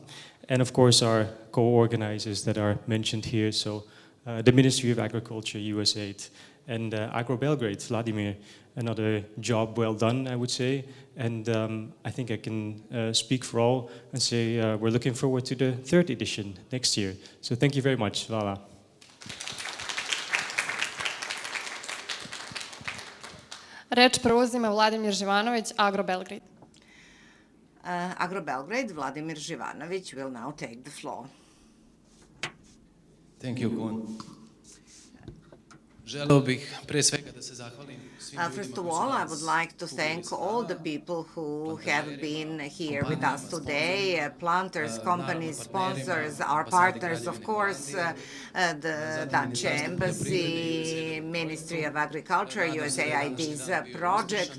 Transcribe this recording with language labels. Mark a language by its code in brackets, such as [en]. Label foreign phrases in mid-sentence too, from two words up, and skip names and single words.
[en] And of course, our co-organizers that are mentioned here. So the Ministry of Agriculture, USAID, and Agro Belgrade, Vladimir. Another job well done, I would say. And I think I can speak for all and say we're looking forward to the 3rd edition next year. So thank you very much. [sr] Hvala. Reč preuzima Vladimir Zivanovic, Agro Belgrade. [en] Agro Belgrade, Vladimir Zivanovic will now take the floor. Thank you, Koen. [sr] Želeo bih pre svega da se zahvalim. [en] First of all, I would like to thank all the people who have been here with us today, planters, companies, sponsors, our partners, of course, the Dutch Embassy, Ministry of Agriculture, USAID's project.